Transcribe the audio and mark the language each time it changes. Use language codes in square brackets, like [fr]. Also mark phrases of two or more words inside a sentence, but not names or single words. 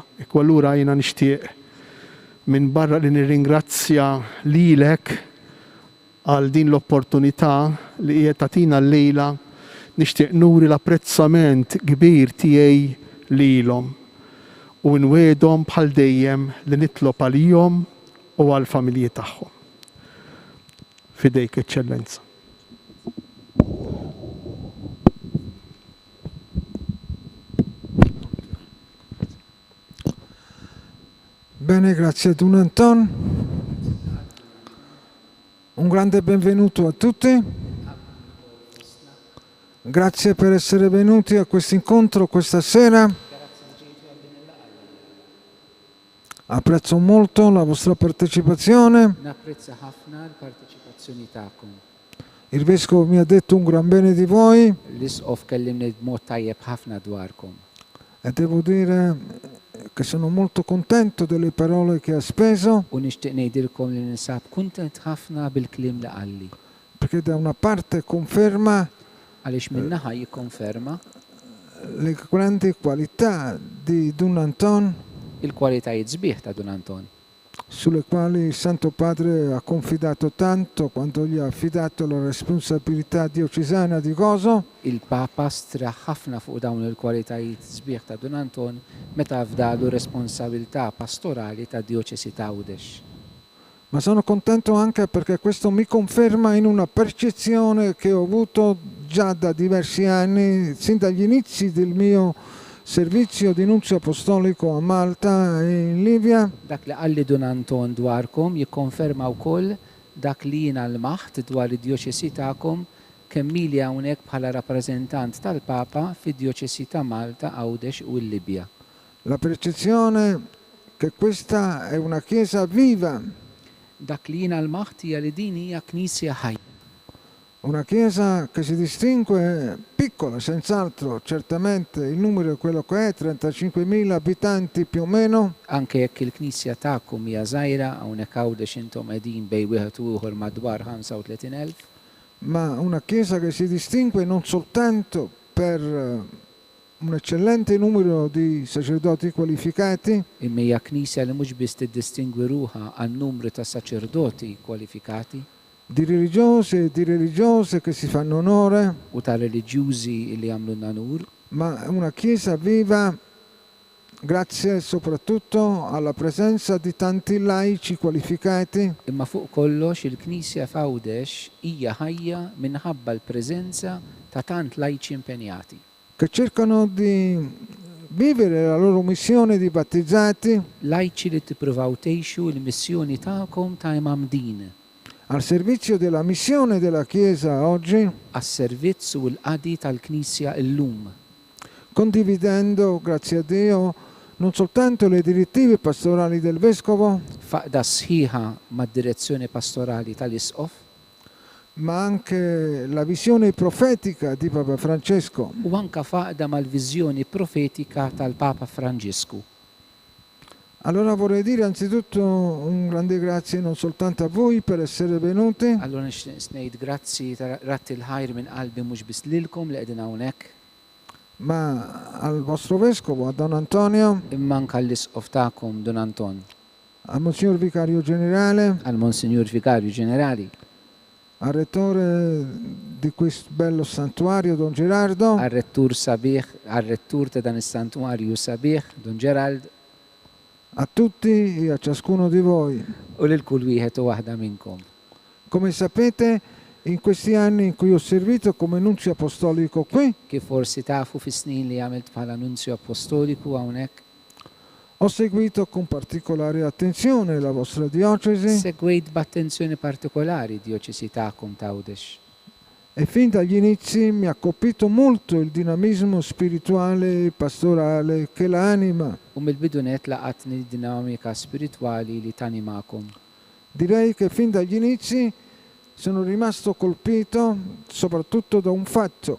[mt] U allura jiena nixtieq minn barra li nirringrazzja lilek għal din l-opportunità li qiegħed tagħtina llejla, nixtieq nuri l-apprezzament kbir tiegħi lilhom u nwiedhom bħal dejjem li nitlob għalihom u għall-familji tagħhom. Fidejk, Eċċellenza. [it] Bene, grazie a Don Anton. Un grande benvenuto a tutti. Grazie per essere venuti a questo incontro questa sera. Apprezzo molto la vostra partecipazione. [mt] Napprezza ħafna l-partiċipazzjoni tagħkom. [it] Il Vescovo mi ha detto un gran bene di voi [mt] L-isqof kellimni b'mod tajjeb ħafna dwarkom. [it] e devo dire che sono molto contento delle parole che ha speso, [mt] U nixtieq ngħidilkom li ninsab kuntent ħafna bil-kliem li qalli. [it] perché da una parte conferma [mt] Għaliex min-naħa jikkonferma [it] le grandi qualità di Don Anton, [mt] il-kwalitajiet sbieħ ta' Don Anton, [it] sulle quali il Santo Padre ha confidato tanto quando gli ha affidato la responsabilità diocesana di Gozo. [mt] il-Papa stra ħafna fuq dawn il-kwalitajiet sbieħ ta' Don Anton meta fdalu responsabilità pastorali ta' Dioċesi ta' Għawdex. [it] Ma sono contento anche perché questo mi conferma in una percezione che ho avuto già da diversi anni, sin dagli inizi del mio servizio di nunzio apostolico a Malta e in Libia, [mt] Dak li qalli Don Anton dwarkom jikkonferma wkoll dak li jiena l-maħt dwar id-Dioċesi tagħkom kemm ili hawnhekk bħala rappreżentant tal-Papa fid-Dioċesi ta' Malta, Għawdex u l-Libja. [it] la percezione che questa è una chiesa viva, [mt] Dak li jiena l-maħt hija li din hija knisja ħajja. [it] una chiesa che si distingue piccola, senz'altro, certamente il numero è quello che è, 35.000 abitanti più o meno, [mt] Anke jekk il-knisja tagħkom hija żgħira hawnhekk Għawdex intom qegħdin bejn wieħed u ieħor madwar 35,000, [it] ma una chiesa che si distingue non soltanto per un eccellente numero di sacerdoti qualificati, [mt] imma hija knisja li mhux biss tiddistingwi ruħha għan-numru ta' saċerdoti kwalifikati [it] di religiosi e di religiose che si fanno onore, [mt] u ta' reliġjużi li jagħmlu nur, [it] ma una chiesa viva grazie soprattutto alla presenza di tanti laici qualificati [mt] imma fuq kollox il-Knisja f'Għawdex hija ħajja minħabba l-preżenza ta' tant lajċi impenjati. [it] che cercano di vivere la loro missione di battezzati [mt] Lajċi li tippruvaw tgħixu l-missjoni tagħkom ta' imamdin [it] al servizio della missione della Chiesa oggi, [mt] għas-servizz u l-qadi tal-Knisja llum, [it] condividendo, grazie a Dio, non soltanto le direttive pastorali del Vescovo, [mt] faqda sħiħa mad-direzzjoni pastorali tal-Isqof [it] ma anche la visione profetica di Papa Francesco. [mt] u anke faqda mal-viżjoni profetika tal-Papa Franġisku. [it] Allora vorrei dire anzitutto un grande grazie non soltanto a voi per essere venuti, [mt] Allura nixtieq ngħid grazzi ta' ratti l-ħajr minn qalbi mhux biss lilkom li qegħdin hawnhekk, [it] ma al vostro Vescovo, a Don Antonio, [mt] imma anke l-Isqof tagħkom Don Anton, [it] al Monsignor Vicario Generale, [mt] għal Monsignor Vikarju Ġenerali, [it] al Rettore di questo bello santuario, Don Gerardo, [mt] għar-rettur sabiħ, għar-rettur ta' dan is-santwarju sabiħ, Don Gerald, [it] a tutti e a ciascuno di voi. [mt] u lil kull wieħed u waħda minnkom. [it] Come sapete, in questi anni in cui ho servito come nunzio apostolico qui, [mt] Kif forsi tafu fis-snin li għamilt bħala nunzju apostoliku hawnhekk, [it] ho seguito con particolare attenzione la vostra diocesi [mt] segwejt b'attenzjoni partikolari Dioċesi tagħkom ta' Għawdex. [it] e fin dagli inizi mi ha colpito molto il dinamismo spirituale e pastorale che la anima. [mt] U mill-bidunet laqatni dinamika spiritwali li tanimakom. [it] Direi che fin dagli inizi sono rimasto colpito soprattutto da un fatto,